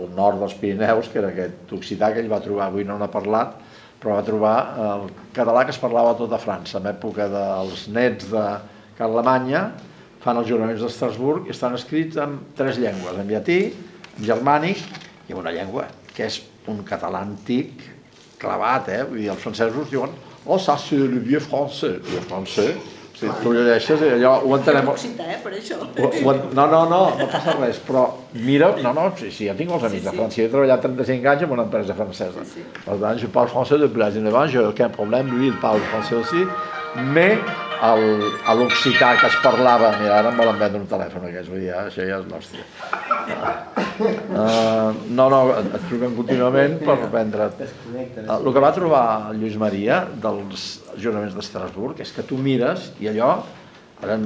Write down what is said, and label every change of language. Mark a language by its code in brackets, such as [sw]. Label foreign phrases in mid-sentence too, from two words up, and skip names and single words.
[ca] nord dels Pirineus, que era aquest occità que ell va trobar, avui no n'ha parlat, però va trobar el català que es parlava a tota França, en època dels nets de Carlemanya, fan els juraments d'Estrasburg i estan escrits en 3 llengües, en llatí, en germànic i en una llengua que és un català antic clavat, vull dir, els francesos diuen: [fr] oh, ça c'est le vieux français. Le français, [ca] Si tu llegeixes i allò ho entenem... Jo l'occità, per això. No passa res, però mira, sí, jo tinc molts amics de França, he treballat 35 anys en una empresa francesa. Per tant, [fr] je parle français depuis l'âge de 9 ans, j'ai aucun problème, lui il parle français aussi, mais [ca] a l'occità que es parlava, mira, ara em volen vendre un telèfon aquests, vull dir, això ja és l'hòstia. Et truquen contínuament per vendre't. El que va trobar Lluís Maria dels juraments d'Estrasburg és que tu mires i allò, ara no...